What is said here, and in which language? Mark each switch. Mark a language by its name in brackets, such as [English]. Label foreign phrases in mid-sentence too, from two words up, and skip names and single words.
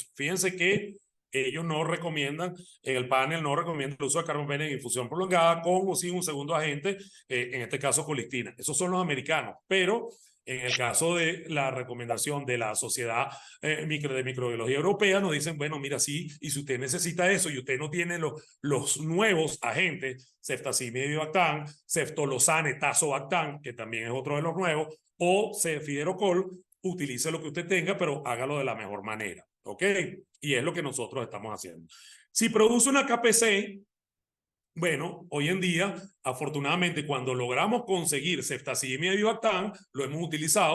[Spanish] Fíjense que ellos no recomiendan, en el panel no recomiendan el uso de carbapenem en infusión prolongada con o sin un segundo agente, en este caso colistina. Esos son los americanos, pero en el caso de la recomendación de la Sociedad de Microbiología Europea, nos dicen, bueno, mira, sí, y si usted necesita eso y usted no tiene los nuevos agentes, ceftazimib y bivactam, ceftolozane, tazobactam, que también es otro de los nuevos, o cefiderocol, utilice lo que usted tenga, pero hágalo de la mejor manera, ¿ok? Y es lo que nosotros estamos haciendo. Si produce una KPC, bueno, hoy en día, afortunadamente, cuando logramos conseguir ceftazidimia y bivactam, lo hemos utilizado.